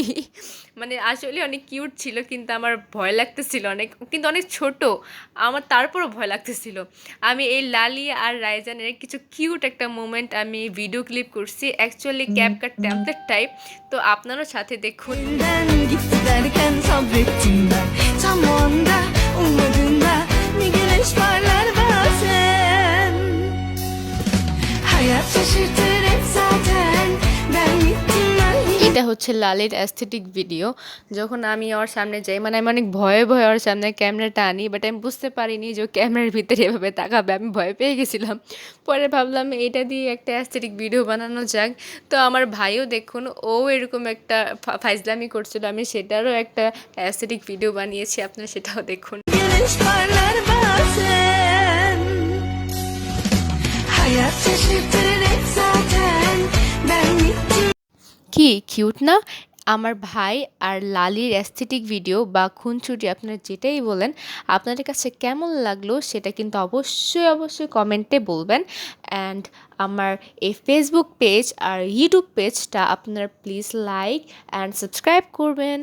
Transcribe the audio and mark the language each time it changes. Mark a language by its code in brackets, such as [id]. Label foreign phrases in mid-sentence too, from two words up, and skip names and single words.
[bn] মানে আসলে অনেক কিউট ছিল, কিন্তু আমার ভয় লাগতেছিল অনেক, কিন্তু অনেক ছোট। আমার তারপরও ভয় লাগতেছিল। আমি এই লালি আর রায়জানের কিছু কিউট একটা মোমেন্ট আমি [en] video clip [bn] করছি, অ্যাকচুয়ালি ক্যাপকাট [en] template type. [bn] তো আপনারও সাথে দেখুন। [tr] Elinden gitti derken sabrettim ben. Tam o anda ummadığında bir güneş parlar bazen. Hayat şaşırtır hep zaten. Ben gittim ben [bn] এটা হচ্ছে লালির [en] aesthetic video. [bn] যখন আমি ওর সামনে যাই, মানে আমি অনেক ভয়ে ভয়ে ওর সামনে ক্যামেরাটা আনি, বাট আমি বুঝতে পারিনি যে ও ক্যামেরার ভিতরে এভাবে তাকাবে। আমি ভয় পেয়ে গেছিলাম। পরে ভাবলাম এটা দিয়ে একটা [en] aesthetic video [bn] বানানো যাক। তো আমার ভাইও দেখুন, ও এরকম একটা ফাইজলামি করছিল, আমি সেটারও একটা [en] aesthetic video [bn] বানিয়েছি, আপনারা সেটাও দেখুন। [tr] güneş parlar bazen. Hayat şaşırtır hep zaten. Ben gittim. [bn] কি কিউট না? আমার ভাই আর লালির [en] aesthetic video [bn] বা খুনসুটি আপনারা যেটাই বলেন, আপনাদের কাছে কেমন লাগলো সেটা কিন্তু অবশ্যই অবশ্যই কমেন্টে বলবেন। অ্যান্ড আমার এই ফেসবুক পেজ আর ইউটিউব পেজটা আপনারা [en] please like and subscribe [bn] করবেন।